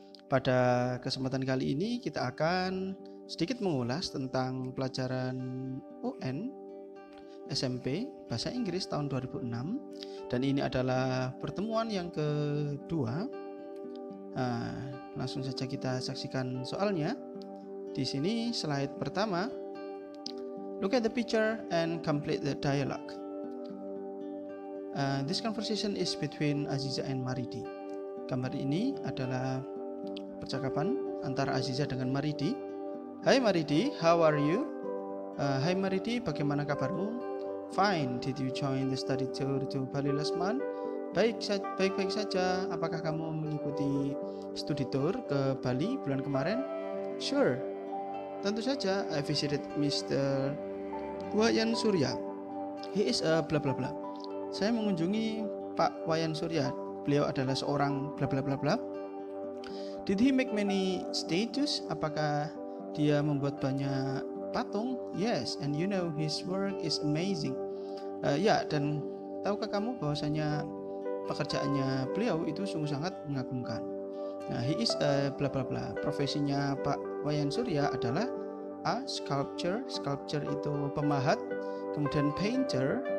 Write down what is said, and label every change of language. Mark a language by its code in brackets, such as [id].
[id] Pada kesempatan kali ini kita akan sedikit mengulas tentang pelajaran UN SMP Bahasa Inggris tahun 2006 dan ini adalah pertemuan yang kedua. Langsung saja kita saksikan soalnya. Di sini slide pertama. [en] Look at the picture and complete the dialogue. This conversation is between Aziza and Maridi. [id] Gambar ini adalah percakapan antara Aziza dengan Maridi. [en] Hai Maridi, how are you? [id] Hai Maridi, bagaimana kabarmu? [en] Fine. Did you join the study tour to Bali last month? [id] Baik-baik saja. Apakah kamu mengikuti studi tour ke Bali bulan kemarin? [en] Sure. [id] Tentu saja. [en] I visited Mr. Wayan Surya. He is a bla bla bla. [id] Saya mengunjungi Pak Wayan Surya. Beliau adalah seorang bla bla bla bla. [en] Did he make many statues? [id] Apakah dia membuat banyak patung? [en] Yes, and you know his work is amazing. [id] Ya, dan tahukah kamu bahwasanya pekerjaannya beliau itu sungguh sangat mengagumkan. [en] Nah, he is a bla bla bla. [id] Profesinya Pak Wayan Surya adalah [en] a sculptor. [id] Sculptor itu pemahat. Kemudian painter.